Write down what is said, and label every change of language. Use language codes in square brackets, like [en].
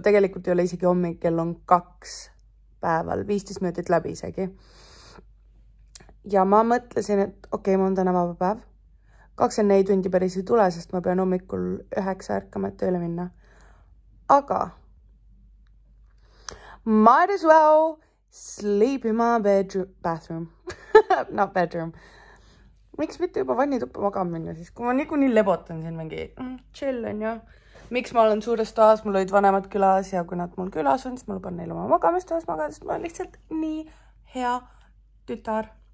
[et] Tegelikult ei ole isegi hommik, kell on 2 päeval. 15 minutit läbi isegi. Ja ma mõtlesin, et okei, mul on täna vaba päev. 24 tundi päris ei tule, sest ma pean hommikul 9 ärkama, et tööle minna. [en] Aga might as well sleep in my bathroom. Not bedroom. [et] Miks mitte juba vannituppa magama minna siis, kui ma niikuinii lebotan siin mingi chill on ja miks ma olen suures toas, mul olid vanemad külas ja kui nad mul külas on, siis ma luban neil oma magamistoas magada, sest ma olen lihtsalt nii hea tütar.